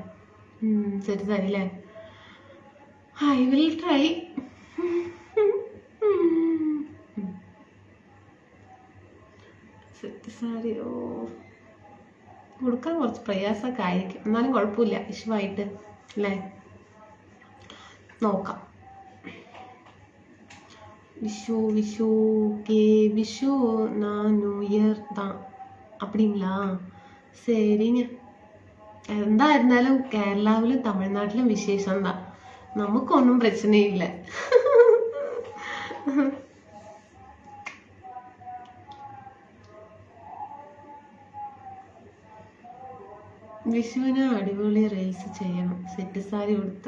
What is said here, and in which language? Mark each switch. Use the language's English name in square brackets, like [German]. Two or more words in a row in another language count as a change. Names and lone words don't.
[Malayalam] സെറ്റ് സാരി അല്ലേ? [English] I will try. [Malayalam] സെറ്റ് സാരി കൊടുക്കാൻ കുറച്ച് പ്രയാസമൊക്കെ ആയിരിക്കും, എന്നാലും കുഴപ്പമില്ല. വിഷുവായിട്ട് അല്ലേ? നോക്കാം. [Tamil] விஷு நான் [English] New Year [Tamil] தான் அப்படிங்களா? சரிங்க. [Malayalam] എന്തായിരുന്നാലും കേരളാവിലും തമിഴ്നാട്ടിലും വിശേഷം എന്താ, നമുക്കൊന്നും പ്രശ്നമില്ല. വിഷുവിന് അടിപൊളി റീൽസ് ചെയ്യണം, സെറ്റ് സാരി കൊടുത്ത്.